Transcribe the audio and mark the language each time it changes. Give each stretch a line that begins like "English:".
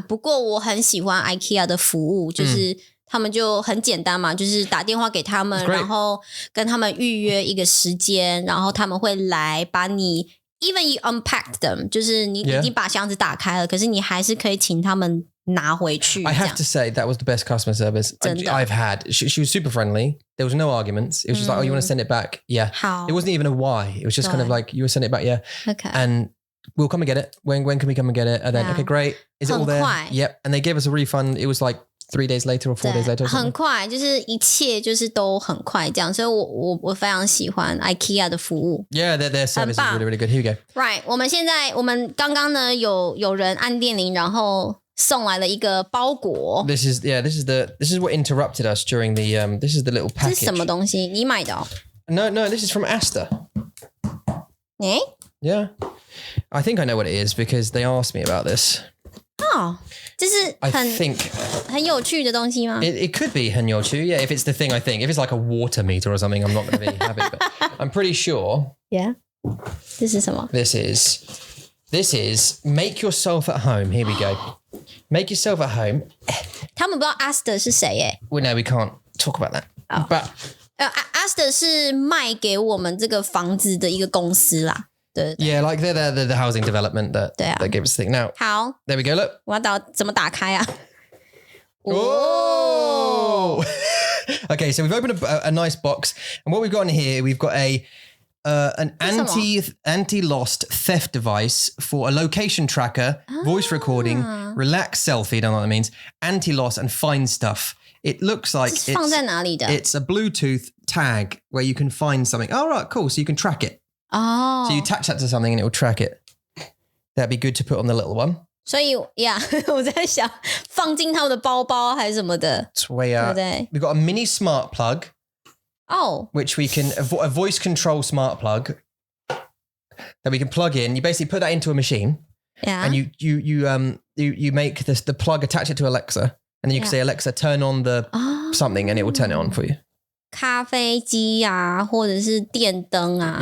Chinese: 不过我很喜欢 IKEA 的服务，就是他们就很简单嘛，就是打电话给他们，然后跟他们预约一个时间，然后他们会来把你
English: even you unpacked them，
Chinese: 就是你已经把箱子打开了，可是你还是可以请他们拿回去。
English: I have to say that was the best customer service I've had. She was super friendly. There was no arguments. It was just like, you want to send it back? Yeah. How? It wasn't even a why. It was just kind of like, you will send it back? Yeah. Okay. And we'll come and get it. When can we come and get it? And then, okay, great. Is it all there?
Chinese: 很快。
English: Yep. And they gave us a refund. It was like 3 days later or 4 days later.
Chinese: 很快，就是一切就是都很快这样，所以我非常喜欢 IKEA 的服务。
English: Yeah, their service is really, really good. Here you go. Right.
Chinese: 我们刚刚呢有人按电铃，然后送来了一个包裹。
English: This is what interrupted us during the this is the little package.
Chinese: 这是什么东西？你买的哦？
English: No, this is from Asta. Yeah. I think I know what it is because they asked me about this.
Chinese: 这是很有趣的东西吗？
English: It could be
Chinese: 很有趣.
English: Yeah, if it's the thing I think. If it's like a water meter or something, I'm not going to be happy. But I'm pretty sure.
Chinese: Yeah. 这是什么？
English: This is make yourself at home. Here we go. Make yourself at home.
Chinese: 他们不知道 Asta 是谁耶。
English: Well, no, we can't talk about that. But
Chinese: Asta 是卖给我们这个房子的一个公司啦。对
English: Yeah, like they're the housing development that gave us the thing. Now,
Chinese: 好
English: there we go. Look.
Chinese: 我要怎么打开啊？
English: Oh! Okay, so we've opened a nice box, and what we've got in here, we've got an anti-lost theft device for a location tracker, voice recording, relax selfie, don't know what that means, anti-loss and find stuff. It looks like it's a Bluetooth tag where you can find something. Oh, right, cool. So you can track it. Oh. So you attach that to something and it will track it. That'd be good to put on the little one.
Chinese: 所以 yeah 我在想放进他们的包包还是什么的
English: We've got a mini smart plug. Oh. Which we can, a voice control smart plug. that we can plug in. You basically put that into a machine, and you make the plug, attach it to Alexa, and then you can say, Alexa, turn on the something, and it will turn it on for you.
Chinese: 咖啡机啊，或者是电灯啊，